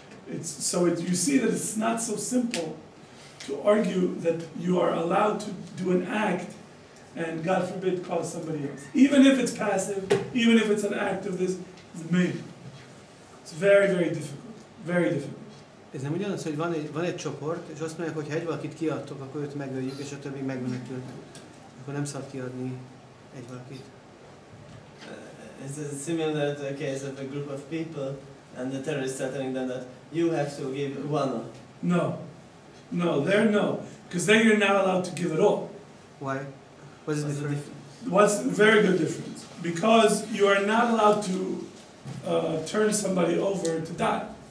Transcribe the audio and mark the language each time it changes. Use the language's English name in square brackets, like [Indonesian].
[English] You see that it's not so simple to argue that you are allowed to do an act and God forbid cause somebody else. Even if it's passive, even if it's an act of this, it's maybe. It's very, very difficult. Very difficult. [Hungarian] Ez nem ugyanaz, hogy van egy csoport, és azt mondják, hogy ha egy valakit kiadtok, akkor őt megöljük, és a többi megmenekül. Akkor nem szabad kiadni egy valakit. [English] It's similar to the case of a group of people, and the terrorists are telling them that you have to give one. No. No, there no. Because then you're not allowed to give it all. Why? What is the difference? What's a very good difference? Because you are not allowed to turn somebody over to die.